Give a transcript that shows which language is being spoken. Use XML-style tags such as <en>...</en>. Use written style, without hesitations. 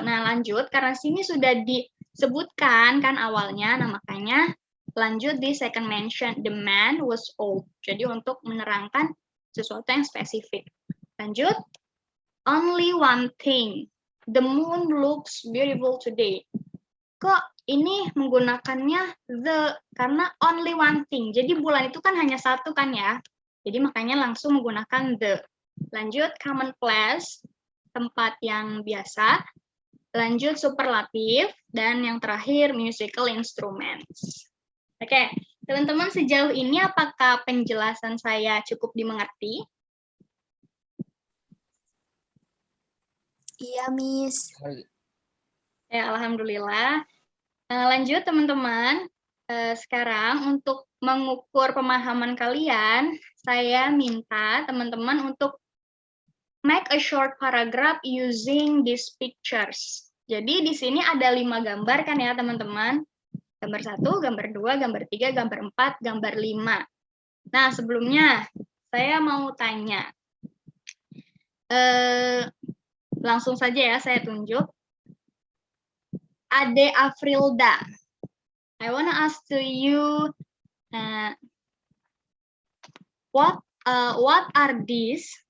<id>Nah lanjut karena sini sudah disebutkan kan awalnya, nah makanya lanjut di second mention.</id> <en>The man was old.</en> <id>Jadi untuk menerangkan sesuatu yang spesifik. Lanjut.</id> <en>Only one thing. The moon looks beautiful today.</en> <id>Kok ini menggunakannya the karena</id> <en>only one thing.</en> <id>Jadi bulan itu kan hanya satu kan ya. Jadi makanya langsung menggunakan the. Lanjut common place, tempat yang biasa. Lanjut superlatif dan yang terakhir musical instruments. Oke, teman-teman sejauh ini apakah penjelasan saya cukup dimengerti? Iya, Miss. Ya, alhamdulillah. Lanjut teman-teman. Sekarang untuk mengukur pemahaman kalian, saya minta teman-teman untuk</id> <en>make a short paragraph using these pictures.</en> <id>Jadi di sini ada 5 gambar kan ya teman-teman. Gambar 1, gambar 2, gambar 3, gambar 4, gambar 5. Nah sebelumnya saya mau tanya. Langsung saja ya saya tunjuk. Ade Afrilda.</id> <en>I wanna ask to you, what are these?</en>